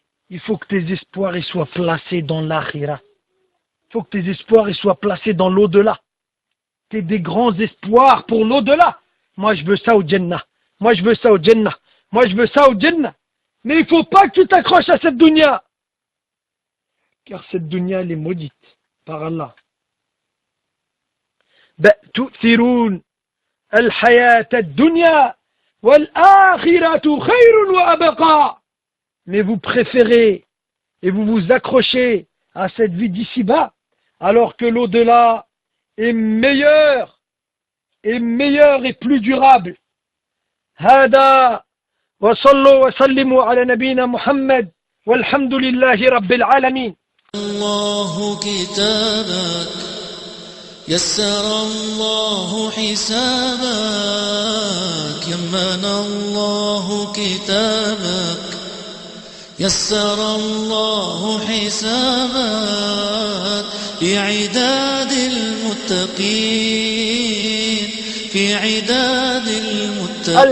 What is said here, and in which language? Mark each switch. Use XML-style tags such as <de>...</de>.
<fr>Il faut que tes espoirs ils soient placés dans l'akhira. Il faut que tes espoirs ils soient placés dans l'au-delà. Tu as des grands espoirs pour l'au-delà. Moi, je veux ça au Jannah. Moi, je veux ça au Jannah. Moi, je veux ça au Jannah. Mais il ne faut pas que tu t'accroches à cette dunya. Car cette dunya, elle est maudite par Allah.</fr> <ar>تؤثرون الحياة الدنيا والآخرة خير وأبقى.</ar> <fr>Mais vous préférez et vous vous accrochez à cette vie d'ici-bas, alors que l'au-delà est meilleur et plus durable.</fr> <ar>هذا وصلوا وسلموا على نبينا محمد والحمد لله رب العالمين. الله كتابك يسر الله حسابك يمن الله كتابك يسر الله حسابك في عداد المتقين في عداد المتقين.</ar>